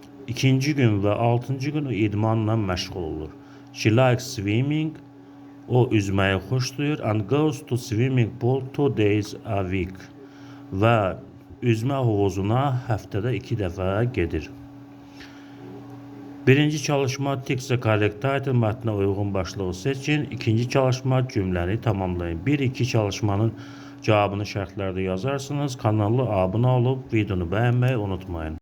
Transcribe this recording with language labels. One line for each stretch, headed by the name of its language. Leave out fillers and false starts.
Azerbaijani: İkinci gün və 6-cı gün o idmanla məşğul olur.
English: She likes swimming.
Azerbaijani: O üzməyi xoşlayır.
English: And goes to swimming pool 2 days a week.
Azerbaijani: Və üzmə hovuzuna həftədə 2 dəfə gedir. Birinci çalışma
English: text the correct title,
Azerbaijani: mətnə uyğun başlığı seçin. İkinci çalışma cümləni tamamlayın. 1-2 çalışmanın cavabını şərtlərdə yazarsınız. Kanala abunə olub videonu bəyənməyi unutmayın.